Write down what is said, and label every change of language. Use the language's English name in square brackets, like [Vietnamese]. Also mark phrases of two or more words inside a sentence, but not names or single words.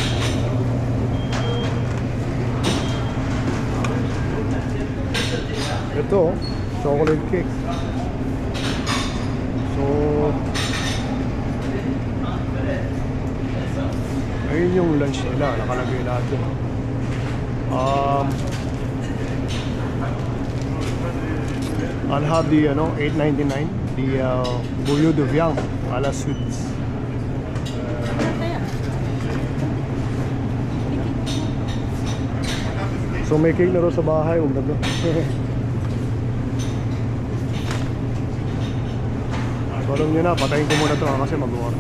[Filipino] Ito, chocolate cake. So, ayun yung lunch nila, nakalagay natin. [English] I'll have the $8.99, the [French] bouillon de viande à la suite. [Filipino] So may cake na rin sa bahay, huwag na doon. So alam nyo na, patayin ko muna ito kasi mag-order.